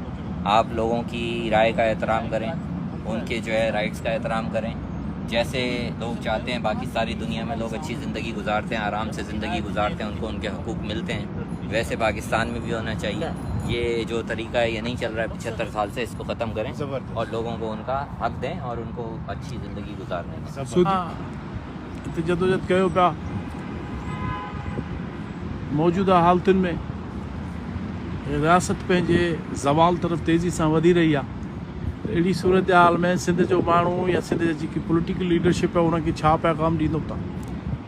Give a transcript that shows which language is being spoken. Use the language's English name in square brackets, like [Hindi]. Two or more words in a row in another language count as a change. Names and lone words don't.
[Urdu] آپ لوگوں کی رائے کا احترام کریں، ان کے جو ہے رائٹس کا احترام کریں، جیسے لوگ چاہتے ہیں باقی ساری دنیا میں لوگ اچھی زندگی گزارتے ہیں، آرام سے زندگی گزارتے ہیں، ان کو ان کے حقوق ملتے ہیں، ویسے پاکستان میں بھی ہونا چاہیے۔ یہ جو طریقہ ہے یہ نہیں چل رہا ہے 75 سال سے، اس کو ختم کریں زبردست۔ اور لوگوں کو ان کا حق دیں اور ان کو اچھی زندگی گزارنے دیں۔ [Sindhi] سودی جدوجہد کयो पिया मौजूदा हालतुनि में रियासत पंहिंजे ज़वाल तरफ़ तेज़ी सां वधी रही आहे, अहिड़ी सूरत हाल में सिंध जो माण्हू या सिंध जी जेकी [English] political leadership [Sindhi] आहे उनखे छा पैगाम ॾींदो तव्हां?